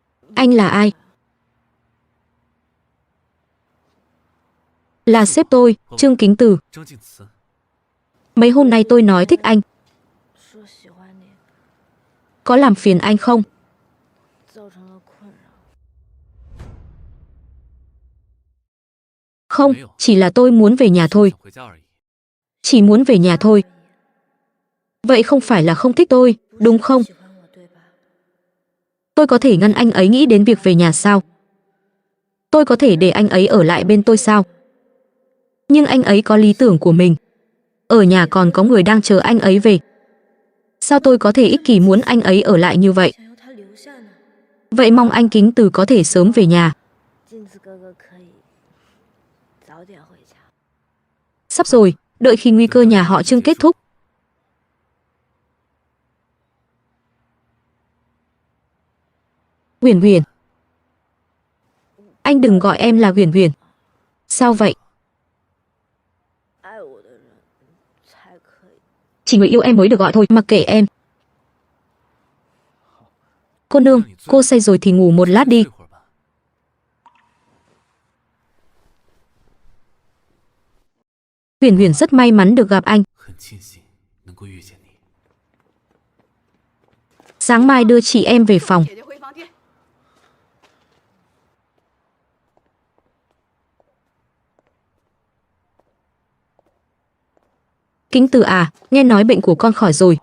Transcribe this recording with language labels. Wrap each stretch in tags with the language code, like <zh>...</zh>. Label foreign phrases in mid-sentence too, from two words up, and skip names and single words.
<vi>Anh là ai? Là sếp tôi, Trương Kính Từ. 张静慈， Mấy hôm nay tôi nói thích anh,</vi> <zh>说喜欢你，</zh> <vi>có làm phiền anh không?</vi> <zh>造成了困扰。</zh> <vi>Không, chỉ là tôi muốn về nhà thôi,</vi> <zh>想回家而已。</zh> <vi>chỉ muốn về nhà thôi. Vậy không phải là không thích tôi, đúng không?</vi> <zh>喜欢我对吧？</zh> <vi>Tôi có thể ngăn anh ấy nghĩ đến việc về nhà sao? Tôi có thể để anh ấy ở lại bên tôi sao? Nhưng anh ấy có lý tưởng của mình. Ở nhà còn có người đang chờ anh ấy về. Sao tôi có thể ích kỷ muốn anh ấy ở lại như vậy?</vi> <zh>想要他留下呢？</zh> <vi>Vậy mong anh Kính Từ có thể sớm về nhà.</vi> <zh>镜子哥哥可以早点回家。</zh> <vi>Sắp rồi, đợi khi nguy cơ nhà họ Trương kết thúc. Huyền Huyền. Anh đừng gọi em là Huyền Huyền. Sao vậy?</vi> <zh>爱我的人才可以。</zh> <vi>Chỉ người yêu em mới được gọi thôi, mặc kệ em. Cô nương, cô say rồi thì ngủ một lát đi.</vi> <zh>睡会儿吧。</zh> <vi>Huyền Huyền rất may mắn được gặp anh.</vi> <zh>很庆幸能够遇见你。</zh> <vi>Sáng mai đưa chị em về phòng. Kính Từ à, nghe nói bệnh của con khỏi rồi.</vi>